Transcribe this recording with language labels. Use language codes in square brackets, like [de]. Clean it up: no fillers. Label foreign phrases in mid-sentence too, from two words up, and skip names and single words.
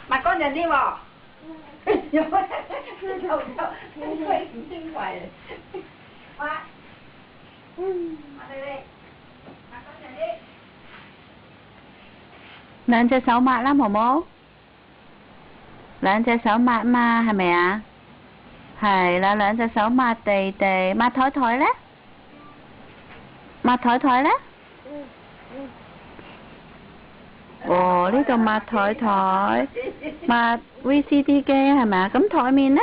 [vi] Mặt con nhìn đi bò. Đâu quay chân hoài. Mặt. Mặt đây đi. Mặt con nhìn đi. [yue] 兩隻手抹啦，毛毛。兩隻手抹嘛，係咪啊？係啦，兩隻手抹地地，抹台台咧？抹台台咧？哦，呢度抹台台，抹 VCD 機係咪啊？咁台面咧？